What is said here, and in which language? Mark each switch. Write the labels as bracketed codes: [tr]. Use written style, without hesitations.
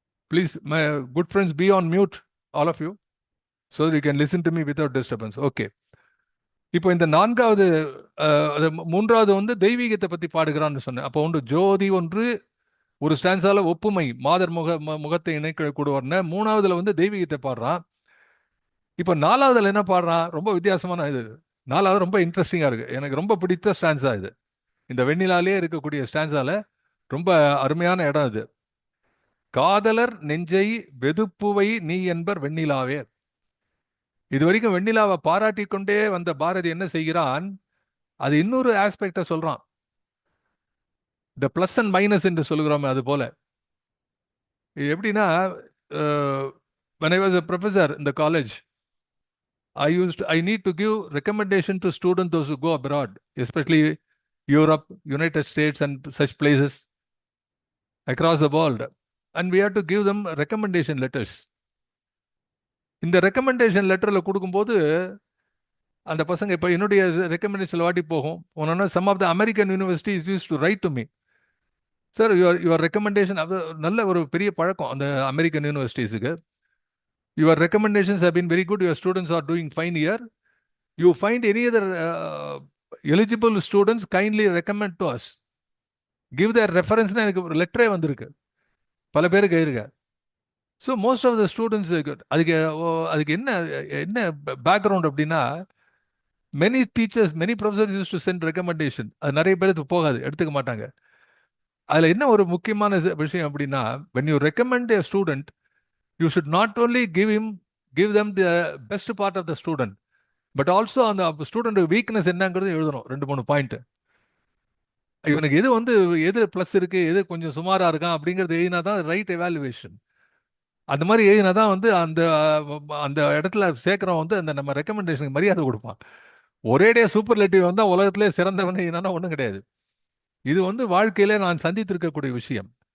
[en] Please, my good friends, be on mute, all of you, so that you can listen to me without disturbance. Okay. [ta] இப்போ இந்த 4வது 3வது வந்து தெய்வீகத்தை பத்தி பாடுகிறான்னு சொன்னேன். அப்போ ஒன்று ஜோதி, ஒன்று ஒரு ஸ்டான்ஸால ஒப்புமை, மாதர் முகத்தை இணைக்க கூடுவார்னு. 3வதுல வந்து தெய்வீகத்தை பாடுறான். இப்போ 4வதுல என்ன பாடுறான், ரொம்ப வித்தியாசமான இது. 4வது ரொம்ப இன்ட்ரெஸ்டிங்கா இருக்கு, எனக்கு ரொம்ப பிடித்த ஸ்டான்ஸா இது. இந்த வெண்ணிலாலே இருக்கக்கூடிய ஸ்டான்ஸால ரொம்ப அருமையான இடம் இது. காதலர் நெஞ்சை வெதுப்புவை நீ என்பர் வெண்ணிலாவே. இது வரைக்கும் வெண்ணிலாவை பாராட்டி கொண்டே வந்த பாரதி என்ன செய்கிறான், அது இன்னொரு ஆஸ்பெக்ட சொல்றான். இந்த பிளஸ் அண்ட் மைனஸ் என்று சொல்லுகிறோம், அது போல. இது எப்படின்னா, [en] when I was a professor in the college, I need to give recommendation to students, those who go abroad, especially Europe, United States and such places across the world, and we have to give them recommendation letters. [ta] இந்த recommendation லெட்டரில் கொடுக்கும்போது அந்த பசங்க இப்போ என்னுடைய recommendation வாட்டி போகும். [en] ஒன்று some of the American universities use to write to me, sir your recommendation. [ta] அது நல்ல ஒரு பெரிய பழக்கம் [en] அந்த அமெரிக்கன் யூனிவர்சிட்டிஸுக்கு. Your recommendations have been very good, your students are doing fine year, you find any other eligible students kindly recommend to us, give their ரெஃபரன்ஸ்னு [ta] எனக்கு ஒரு லெட்டரே வந்திருக்கு, பல பேருக்கு இருக்கு. [en] so most of the students [ta] அதுக்கு என்ன பேக்ரவுண்ட் அப்படின்னா, [en] Many teachers, many professors use to send recommendation. [ta] அது நிறைய பேருக்கு போகாது, எடுத்துக்க மாட்டாங்க. அதுல என்ன ஒரு முக்கியமான விஷயம் அப்படின்னா, [en] when you recommend a student, you should not only give them the best part of the student, but also [ta] அந்த ஸ்டூடெண்ட் வீக்னஸ் என்னங்கிறது எழுதணும். 2 3 பாயிண்ட். இவனுக்கு எது வந்து எது ப்ளஸ் இருக்கு, எது கொஞ்சம் சுமாரா இருக்கான் அப்படிங்கிறது எழுதினா தான் [en] Right evaluation. [ta] அந்த மாதிரி எழுதினா தான் வந்து அந்த அந்த இடத்துல சேர்க்கிறவன் வந்து அந்த நம்ம ரெக்கமெண்டேஷனுக்கு மரியாதை கொடுப்பான். ஒரேடியா சூப்பர்லேட்டிவ் வந்தா உலகத்திலே சிறந்தவன் என்னன்னா ஒன்றும் கிடையாது. இது வந்து வாழ்க்கையில நான் சந்தித்திருக்கக்கூடிய விஷயம்.